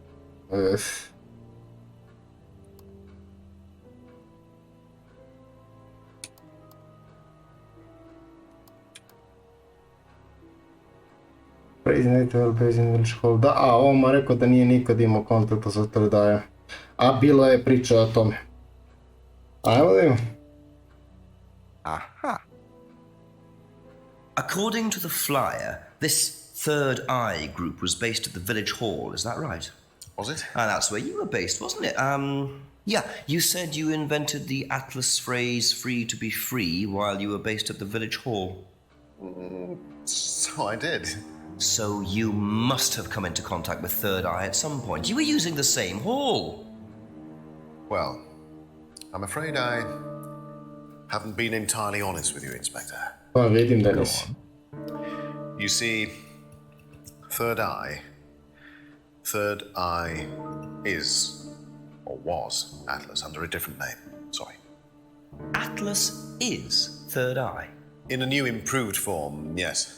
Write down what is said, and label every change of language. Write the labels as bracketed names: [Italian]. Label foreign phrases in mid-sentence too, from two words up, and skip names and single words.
[Serbian] Da, a ovo ma rekao da nije nikad imao kontakta sa Tredajem. A bilo je priča o tome. Ajmo da imamo. Aha. [English] According to the flyer, this Third Eye group was based at the village hall, is that right? Was it? And that's where you were based, wasn't it? Yeah, you said you invented the Atlas phrase free to be free while you were based at the village hall. So I did. So you must have come into contact with Third Eye at some point. You were using the same hall. Well, I'm afraid I haven't been entirely honest with you, Inspector. [Serbian] Pa vidim da nisi. [English] You see, Third Eye is, or was, Atlas under a different name. Sorry. Atlas is Third Eye. In a new improved form, yes.